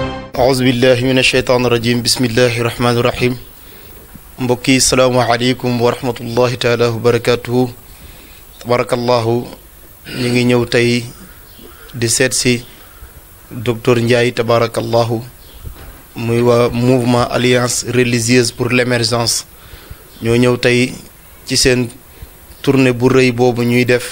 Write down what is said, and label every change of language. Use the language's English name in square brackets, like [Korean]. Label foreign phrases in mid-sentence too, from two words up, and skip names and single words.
[Arabic] أعوذ بالله من الشيطان الرجيم بسم الله الرحمن الرحيم [Wolof] mbokki [Arabic] السلام عليكم ورحمة الله تعالى وبركاته [Wolof] tabarakallahu ñu ngi ñëw tey di seet si docteur Ndiaye tabarakallahu muy waa mouvement alliance religieuse pour l'émergence ñoo ñëw tey ci seen tournée bu rëy boobu ñuy def